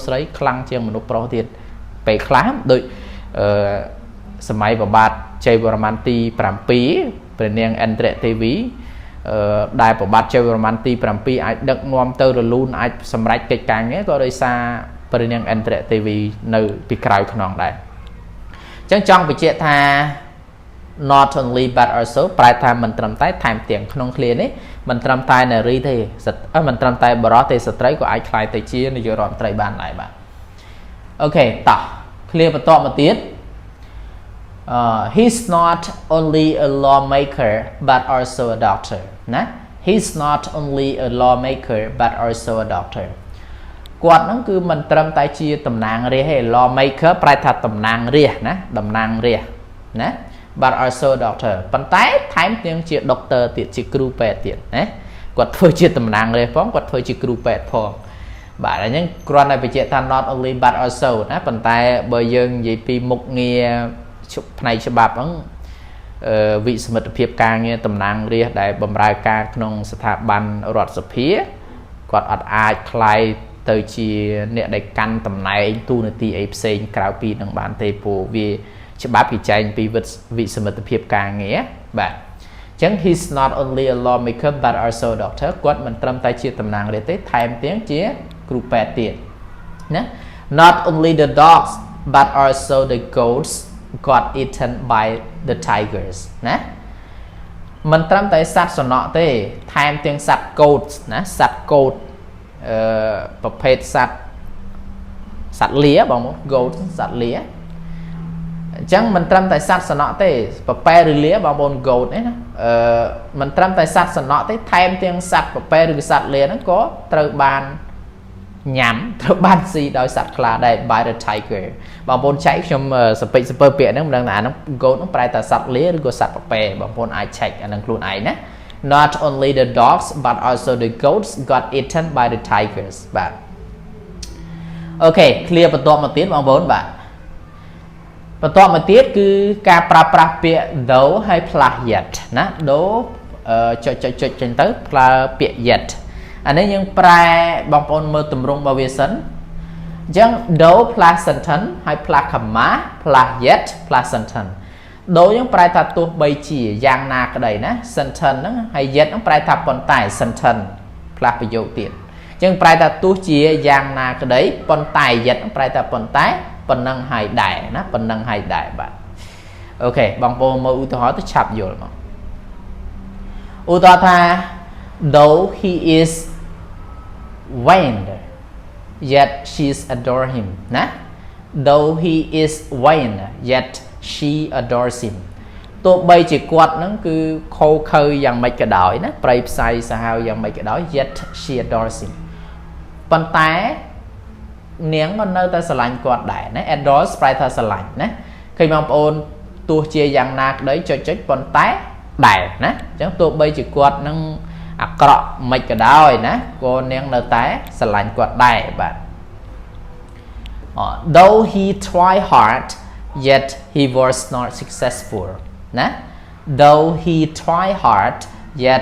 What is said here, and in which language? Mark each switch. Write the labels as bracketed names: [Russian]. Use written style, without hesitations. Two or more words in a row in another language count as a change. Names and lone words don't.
[Khmer] ស្រីខ្លាំងជាងមនុស្សប្រុសទៀតពេលខ្លះដូចសម័យប្របាទជ័យវរ្ម័នទី7ព្រះនាងឥន្ទ្រទេ វីដែលប្របាទជ័យវរ្ម័នទី7អាចដឹកនាំទៅរលូនអាចសម្រេចកិច្ចការងារក៏ដោយសារព្រះនាងឥន្ទ្រទេវីនៅពីក្រៅខ្នងដែរអញ្ចឹងចង់បញ្ជាក់ថា [English] not only but also [Khmer] ប្រែថាមិនត្រឹមតែថែមទាំងក្នុងឃ្លានេះមិនត្រឹមតែនារីទេមិនត្រឹមតែបុរសទេស្ត្រីក៏អាចក្លាយទៅជានាយករដ្ឋមន្ត្រីបានដែរបាទអូខេតោះ clear បន្តមកទៀត [English] he's not only a lawmaker but also a doctor ណា he's not only a lawmaker but also a doctor [Khmer] គាត់ហ្នឹងគឺមិនត្រឹមតែ ជាតំណាងរាស្ត្រទេ lawmaker ប្រែថាតំណាងរាស្ត្រណាតំណាងរាស្ត្រណា [English] but also a doctor [Khmer] ប៉ុន្តែថែមទាំងជា doctor ទៀតជាគ្រូពេទ្យទៀតណាគាត់ធ្វើជាតំណាងរាស្ត្រផងគាត់ធ្វើជាគ្រូពេទ្យផងបាទអញ្ចឹងគ្រាន់តែបញ្ជាក់ថា [English] not only but also [Khmer] ណាប៉ុន្តែបើយើងនិយាយពីមុខងារផ្នែកច្បាប់ហ្នឹងវិសមិទ្ធភាពការងារតំណាងរាស្ត្រដែលបម្រើ ការក្នុងស្ថាប័នរដ្ឋសភាគាត់អត់អាចខ្លាយទៅជាអ្នកដែលកាន់តំណែងទូនាទីអីផ្សេងក្រៅពីនឹងបានទេព្រោះវាច្បាប់គេចែងពីវិសមិទ្ធភាពការងារបាទអញ្ចឹង [English] he's not only a lawmaker but also a doctor [Khmer] គាត់មិនត្រឹមតែជាតំណាងរាស្ត្រទេថែមទាំងជាគ្រូពេទ្យទៀតណា [English] not only the dogs but also the goats got eaten by the tigers [Khmer] ណាមិនត្រឹមតែសត្វសំណក់ទេថែមទាំងសត្វកោតណាសត្វកោតប្រភេទសត្វលាបងប្អូន goat សត្វលាអញ្ចឹងមិនត្រឹមតែសត្វសំណក់ទេប្រពែឬលាបងប្អូន goat នេះណាមិនត្រឹមតែសត្វសំណក់ទេថែមទាំងស ត្វប្រពែឬសត្វលាហ្នឹងក៏ត្រូវបានញ៉ាំត្រូវបានស៊ីដោយសត្វខ្លាដែរ [English] by the tiger [Khmer] បងប្អូនចែកខ្ញុំសពេចសពើពាក្យហ្នឹងមិនដឹងថាអាហ្នឹង goat ហ្នឹងប្រែថាសត្វលាឬក៏សត្វប្រពែបងប្អូនអាច check អាហ្នឹងខ្លួនឯងណា [English] not only the dogs but also the goats got eaten by the tigers [Khmer] បាទអូខេ clear បន្តមកទៀតបងប្អូនបាទបន្តមកទៀតគឺការ ប្រើប្រាស់ពាក្យ though ហើយ [English] plus yet [Khmer] ណា though ចុចចេញទៅប្រើពាក្យ yet អានេះយើងប្រែបងប្អូនមើលទម្រង់ របស់វាសិនអញ្ចឹង [English] though plus sentence [Khmer] ហើយ [English] plus comma plus yet plus sentence [Khmer] though យើងប្រែថាទោះបីជាយ៉ាងណាក្តីណា sentence ហ្នឹងហើយ yet ហ្នឹងប្រែថាប៉ុន្តែ [English] sentence plus [Khmer] ប្រយោគទៀតអញ្ចឹងប្រែថាទោះជាយ៉ាងណាក្តីប៉ុន្តែ yet ហ្នឹងប្រែថាប៉ុន្តែប៉ុណ្ណឹងហើយដែរណាប៉ុណ្ណឹងហើយដែរបាទអូខេបងប្អូនមើលឧទាហរណ៍ទៅឆាប់យល់មកឧទាហរណ៍ថា [English] though he is vain yet she's adore him ណា though he is vain yet she adores him [Khmer] ទោះបីជាគាត់ហ្នឹងគឺខូខើយ៉ាងម៉េច ក៏ដោយណាប្រៃផ្សៃសាហាវយ៉ាងម៉េចក៏ដោយ [English] yet she adores him [Khmer] ប៉ុន្តែនាងមិននៅតែស្រឡា ញ់គាត់ដែរណា adore ប្រែថាស្រឡាញ់ណាឃើញបងប្អូនទោះជាយ៉ាងណាក្តីចុចប៉ុន្តែដែរណាអញ្ចឹងទោះបីជាគាត់នឹងអាក្រក់មិនក៏ដោយណាក៏នាងនៅតែស្រឡាញ់គាត់ដែរបាទ [English] though he tried hard yet he was not successful [Khmer] ណា [English] though he tried hard yet